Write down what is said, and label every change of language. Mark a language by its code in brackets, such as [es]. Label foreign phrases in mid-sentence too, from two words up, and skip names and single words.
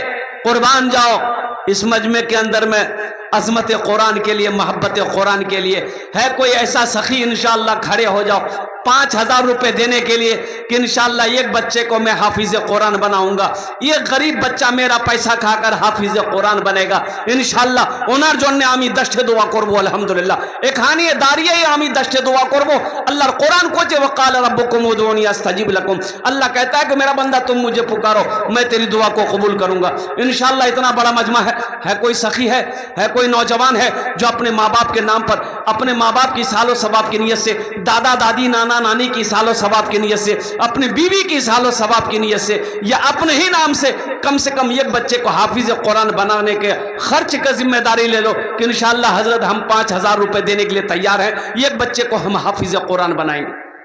[ur] قربان جاؤ اس مجمع کے اندر میں عظمت قرآن کے لیے، محبت قرآن کے لیے ہے کوئی ایسا سخی، انشاءاللہ کھڑے ہو جاؤ 5000 روپے دینے کے لیے کہ انشاءاللہ ایک بچے کو میں حافظ قرآن بناؤں گا. یہ غریب بچہ میرا پیسہ کھا کر حافظ قرآن بنے گا انشاءاللہ. [bn] ওনার জন্য আমি 10টি দোয়া করব আলহামদুলিল্লাহ. এখানে দাঁড়িয়েই আমি 10টি দোয়া করব. আল্লাহর কোরআন কোচে [ar] وقال ربكم ادعوني استجب لكم. [ur] اللہ کہتا ہے کہ میرا بندہ تم مجھے پکارو، میں تیری دعا کو قبول کروں گا انشاءاللہ. اتنا بڑا مجمع ہے کوئی سخی ہے کوئی نوجوان ہے جو اپنے ماں باپ کے نام پر، اپنے ماں باپ کی سال و ثواب کی نیت سے، دادا دادی نانا نانی کی سال و ثواب کی نیت سے، اپنی بیوی کی سال و ثواب کی نیت سے، یا اپنے ہی نام سے کم ایک بچے کو حافظ قرآن بنانے کے خرچ کا ذمہ داری لے لو کہ انشاءاللہ حضرت ہم 5000 روپے دینے کے لیے تیار ہیں، ایک بچے کو ہم حافظ قرآن بنائیں گے.